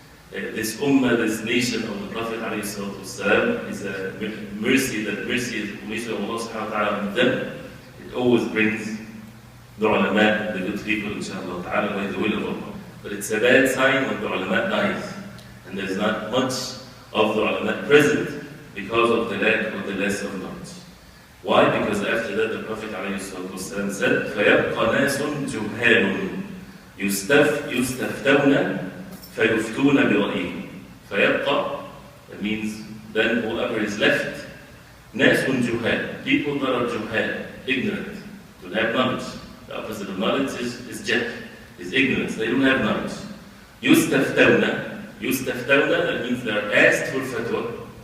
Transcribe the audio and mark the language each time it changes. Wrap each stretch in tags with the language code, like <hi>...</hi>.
<en>This ummah, this nation of the Prophet ﷺ is a mercy, that mercy is the mercy of Allah subhanahu wa ta'ala on them. It always brings the ulama, the good people, inshallah ta'ala, by the will of Allah. But it's a bad sign when the ulama dies, and there's not much of the ulama present because of the lack or the less of knowledge. Why? Because after that the Prophet ﷺ said,</en> <ar>فَيَبْقَ نَاسٌ جُهَّالٌ يُسْتَفْتَوْنَ فَيُفْتُونَ بِرَأْيِهِمْ. فَيَبْقَ,</ar> <en>that means then whoever is left,</en> <ar>نَاسٌ جُهَّالٌ,</ar> <en>people that are juhal, ignorant, don't have knowledge. The opposite of knowledge is jahl. is ignorance. They don't have knowledge. Yustaftawna, that means they are asked for fatwa.</en>